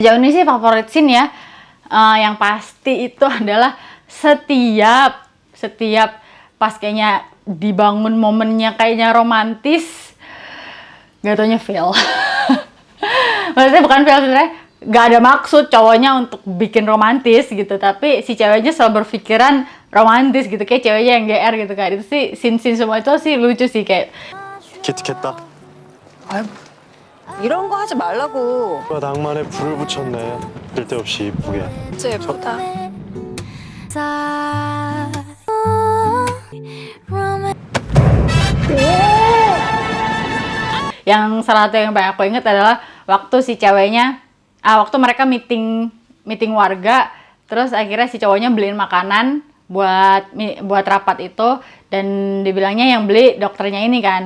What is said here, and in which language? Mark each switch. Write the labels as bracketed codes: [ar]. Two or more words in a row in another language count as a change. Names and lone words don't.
[id] Jauh ini sih favorit scene ya, yang pasti itu adalah setiap pas kayaknya dibangun momennya kayaknya romantis, gak taunya fail. Maksudnya bukan fail sebenarnya, gak ada maksud cowoknya untuk bikin romantis gitu, tapi si ceweknya selalu berpikiran romantis gitu, kayak ceweknya yang GR gitu kan. Itu sih scene semua itu sih lucu sih, kayak [ko] 기특했다. 아유, 이런 거 하지 말라고. 누가 낭만에 불을 붙였네. 쓸데없이 이쁘게. 진짜 예쁘다. [id] yang salah satu yang banyak aku inget adalah waktu si ceweknya, waktu mereka meeting warga, terus akhirnya si cowoknya beliin makanan buat rapat itu, dan dibilangnya yang beli dokternya ini kan.